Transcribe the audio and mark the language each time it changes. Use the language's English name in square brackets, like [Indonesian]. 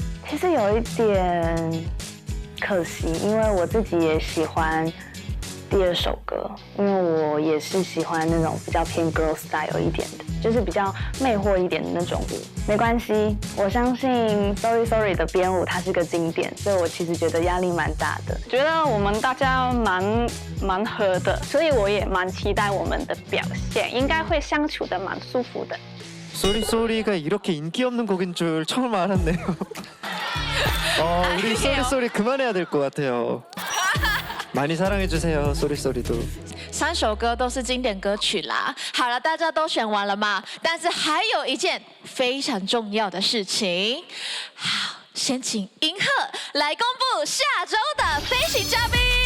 [Chinese] 其实有一点可惜，因为我自己也喜欢第2首歌，因为我也是喜欢那种比较偏 [English] girl style [Chinese] 一点的，就是比较魅惑一点的那种舞。没关系，我相信 Sorry Sorry 的编舞它是个经典，所以我其实觉得压力蛮大的。觉得我们大家蛮合的，所以我也蛮期待我们的表现，应该会相处的蛮舒服的。 [Korean] 쏘리쏘리가 이렇게 인기 없는 곡인 줄 처음 알았네요. 우리 쏘리쏘리 그만해야 될 것 같아요. 많이 사랑해 주세요, 쏘리쏘리도. [Chinese] 3首歌都是经典歌曲啦。好了，大家都选完了吗？但是还有一件非常重要的事情。好，先请银赫来公布下周的飞行嘉宾。